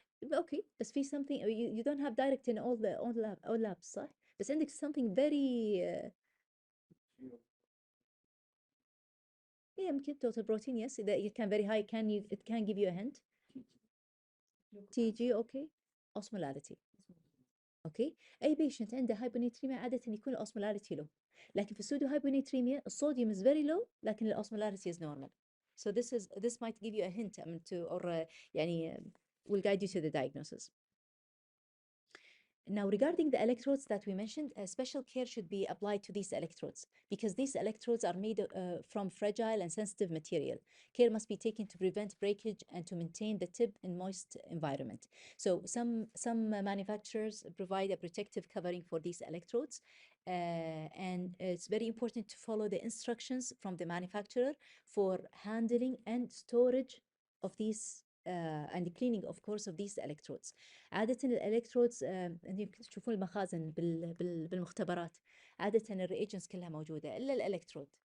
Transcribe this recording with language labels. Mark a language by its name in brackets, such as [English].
[English] Okay, بس في something you don't have direct in all labs, صح؟ [Arabic] بس عندك [English] something very يمكن total protein, yes, it can very high, it can give you a hint. TG, okay. Osmolality. اوكي. [Arabic] اي بيشنت عنده هايبونيتريميا عاده يكون الاوسمولاريتي لو، لكن في السودو هايبونيتريميا الصوديوم [English] is very low [Arabic] لكن الاوسمولاريتي [English] is normal. So this might give you a hint to or يعني will guide you to the diagnosis. Now, regarding the electrodes that we mentioned, special care should be applied to these electrodes because these electrodes are made from fragile and sensitive material. Care must be taken to prevent breakage and to maintain the tip in moist environment. So some manufacturers provide a protective covering for these electrodes. And it's very important to follow the instructions from the manufacturer for handling and storage of these and the cleaning of course of these electrodes. [Arabic] عادة الالكترودز يمكن تشوفون المخازن بالمختبرات، عادة الريجنتس كلها موجودة إلا الالكترود.